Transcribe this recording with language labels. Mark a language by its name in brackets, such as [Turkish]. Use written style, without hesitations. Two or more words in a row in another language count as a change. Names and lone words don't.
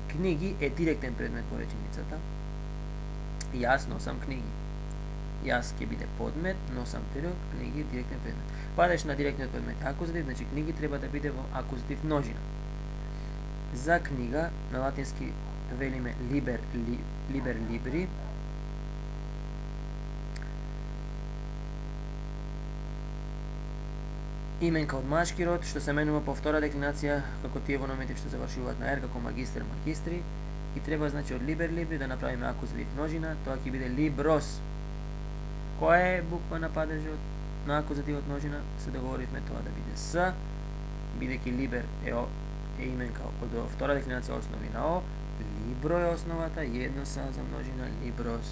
[Macedonian] Книги е директен предмет по реченицата. Јас носам книги. Јас ќе биде подмет, носам прирок, книги директен предмет. Падеш на директниот предмет акузатив, значи книги треба да биде во акузатив множина. За книга на латински велиме [Latin] liber libri. [Macedonian] Именка од машки род, што се менува по втора деклинација, како тие во номинатив што завршуваат на ер, како магистер, магистри, и треба, значи, од [Latin] liber libri [Macedonian] да направиме акузатив множина, тоа ќе биде libros. Која е буква на падежот на акузативот множина? Се договоривме тоа да биде с, бидејќи liber е именка од втора деклинација основи на о, libro е основата, едно са за множина, libros.